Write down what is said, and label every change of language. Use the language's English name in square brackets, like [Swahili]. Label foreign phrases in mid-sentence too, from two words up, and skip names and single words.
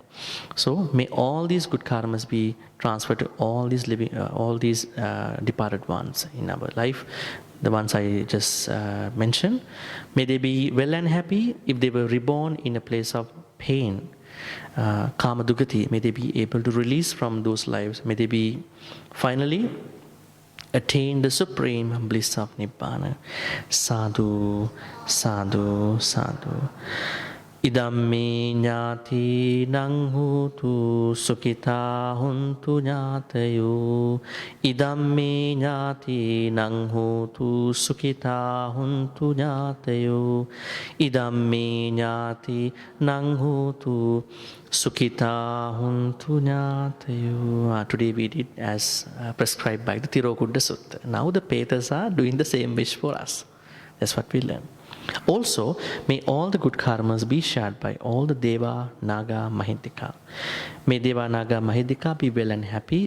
[English] So may all these good karmas be transferred to all these living, all these departed ones in our life, the ones I just mentioned. May they be well and happy. If they were reborn in a place of pain, [Pali] karma dugati, [English] may they be able to release from those lives. May they be finally attain the supreme bliss of Nibbana. [Pali] Sadhu, sadhu, sadhu. Idamme ñāti naṁ hotu sukhita huntu ñātayo. Idamme ñāti naṁ hotu sukhita huntu ñātayo. Idamme ñāti naṁ hotu sukhita huntu ñātayo. [English] Today we did as prescribed by the Tirokudda Sutta. Now the petas are doing the same wish for us. That's what we learn. Also, may all the good karmas be shared by all the Deva, Naga, Mahindika. May Deva, Naga, Mahindika be well and happy.